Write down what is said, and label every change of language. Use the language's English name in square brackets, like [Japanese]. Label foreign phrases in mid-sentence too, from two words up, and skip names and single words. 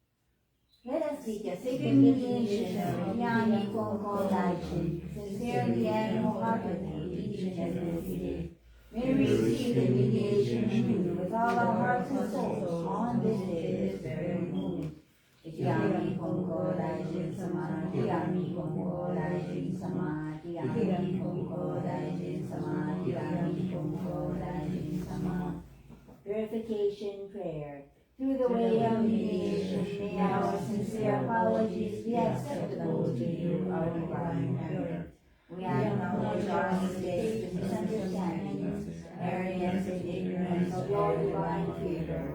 [English] Let us seek a sacred mediation of Yami Konko Daijin, sincerely and wholeheartedly, each and every day. May we receive the mediation anew with all our hearts and souls on this day, this very moment. Yami Konko Daijin Sama, Yami Konko Daijin Sama, Yami Konko Daijin Sama, Yami Konko Daijin Sama. Purification prayer. Through the way of mediation, may our sincere apologies be acceptable to you, our divine parent. We acknowledge our mistakes and misunderstandings, arrogance and ignorance of your divine favor.